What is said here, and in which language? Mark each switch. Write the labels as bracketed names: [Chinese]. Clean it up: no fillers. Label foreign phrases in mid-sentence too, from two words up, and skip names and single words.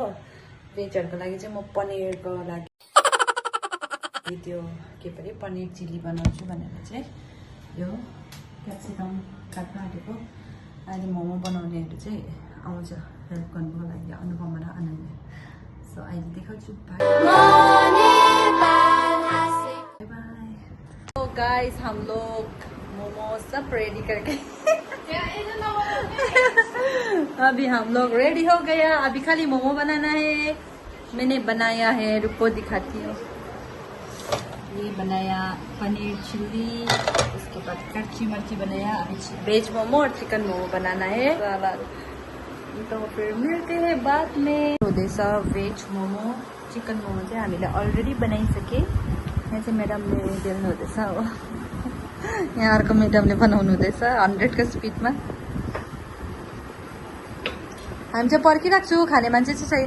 [Nepali] भेजहरूको लागि चाहिँ म पनिरको लागि त्यो के परे पनिर चिल्ली बनाउँछु भनेर चाहिँ यो क्याप्सिकम काट्न आँटेको। अहिले मोमो बनाउनेहरू चाहिँ आउँछ हेल्प गर्नुको लागि, अनुपमा र अनन्या। सो अहिले देखाउँछु। [English] bye bye. [Hindi] तो गाइस हम लोग मोमो सब रेडी करके अभी हम लोग रेडी हो गया। अभी खाली मोमो बनाना है। मैंने बनाया है, रुको दिखाती हूँ। ये बनाया पनीर चिल्ली, उसके बाद कच्ची मिर्ची बनाया। वेज मोमो और चिकन मोमो बनाना है। तो फिर मिलते हैं बाद में। [Nepali] वेज मोमो चिकन मोमो चाहिँ हामीले अलरेडी बनाइसके। यहाँ चाहिँ म्याडमले बेल्नु हुँदैछ हो। यहाँ अर्को म्याडमले बनाउनु हुँदैछ 100 को स्पिडमा। हामी चाहिँ पर्खिराख्छु, खाने मान्छे चाहिँ छैन।